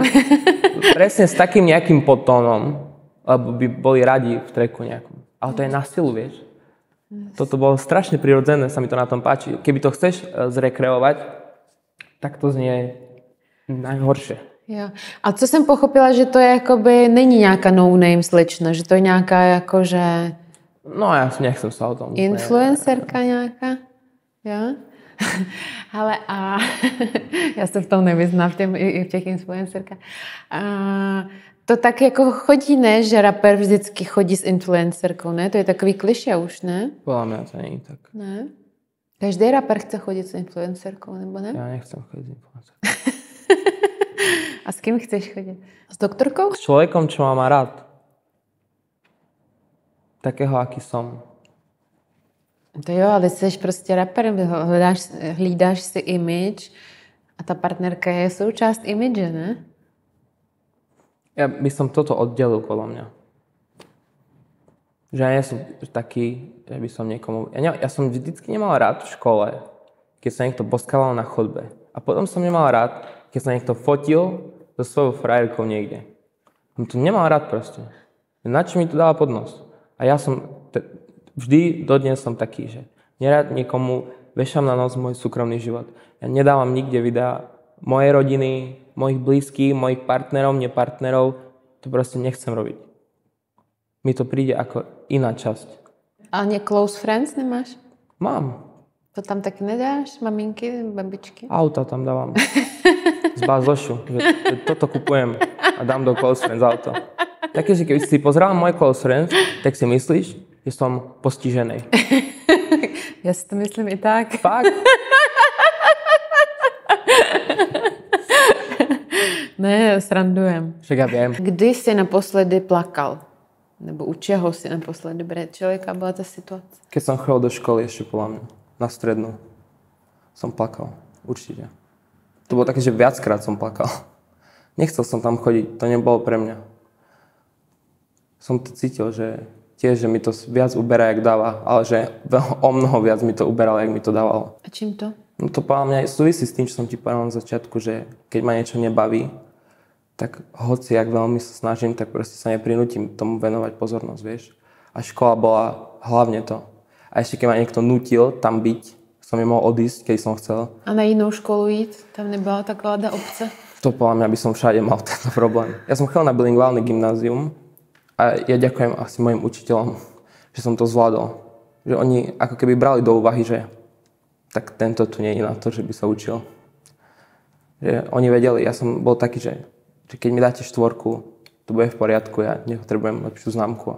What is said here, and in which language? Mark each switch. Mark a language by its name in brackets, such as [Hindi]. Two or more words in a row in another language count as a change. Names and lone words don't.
[Slovak] Presne s takým nejakým podtónom, lebo by boli radi v tracku nejakom. Ale to je na silu, vieš. Toto bolo strašne prirodzené, sa mi to na tom páči. Keby to chceš zrekreovať, tak to znie najhoršie. [Czech] Jo. A co jsem pochopila, že to je jakoby, není nějaká no-name slečna, že to je nějaká jakože... [Slovak] No ja nechcem sa o tom. [Czech] Influencerka nějaká? Jo? Ale a já se v tom nevyznám, v těch influencerkách. To tak jako chodí, ne? Že rapper vždycky chodí s influencerkou, ne? To je takový klišé už, ne? [Slovak] Podľa mňa to není tak. [Czech] Ne? Každý rapper chce chodit s influencerkou, nebo ne? [Slovak] Ja nechcem chodiť s influencerkou. [Czech] A s kým chceš chodit? S doktorkou? [Slovak] S človekom, čo ma má rád. Takého, aký som. [Czech] To jo, ale jsi prostě rapper, hlídáš si image a ta partnerka je součást image, ne? [Slovak] Ja by som toto oddelil podľa mňa. Že ja nie som taký, že by som niekomu... Ja som vždycky nemal rád v škole, keď sa niekto boskával na chodbe. A potom som nemal rád, keď sa niekto fotil so svojou frajerkou niekde. Som to nemal rád proste. Na čo mi to dáva pod nos? A ja som... Vždy dodnes som taký, že nerád niekomu vešam na nos môj súkromný život. Ja nedávam nikde videá mojej rodiny, mojich blízkych, mojich partnerov, nepartnerov. To proste nechcem robiť. Mi to príde ako iná časť. A nie [English] close friends [Slovak] nemáš? Mám. [Czech] To tam taky nedáš? Maminky, babičky? [Slovak] Auta tam dávam. Z bazošu. Toto kupujem a dám do [English] close friends [Slovak] auto. Takže keď si pozerala moje [English] close friends, [Slovak] tak si myslíš, že som postižený. Ja si to myslím i tak. Fakt? Ne, srandujem. Však ja viem. [Czech] Kdy jsi naposledy plakal? Nebo u čeho si naposledy brečel? Jaká byla ta situace? [Slovak] Keď som chodil do školy ešte podľa mňa, na strednú, som plakal. Určite. To bolo také, že viackrát som plakal. Nechcel som tam chodiť, to nebolo pre mňa. Som to cítil, že tiež, že mi to viac uberá, jak dáva, ale že o mnoho viac mi to uberalo, jak mi to dávalo. A čím to? No to podľa mňa súvisí s tým, čo som ti povedal na začiatku, že keď ma niečo nebaví, tak hoci, jak veľmi sa snažím, tak proste sa neprinútim tomu venovať pozornosť, vieš. A škola bola hlavne to. A ešte keď ma niekto nutil tam byť, som nemohol odísť, keď som chcel. [Czech] A na jinou školu jít? Tam nebyla taková obce? [Slovak] To podľa mňa by som všade mal tento problém. Ja som chcel na bilingválny gymnázium a ja ďakujem asi mojim učiteľom, že som to zvládol. Že oni ako keby brali do úvahy, že tak tento tu nie je na to, že by sa učil. Že oni vedeli, ja som bol taký, že keď mi dáte 4, to bude v poriadku, ja nepotrebujem lepšiu známku.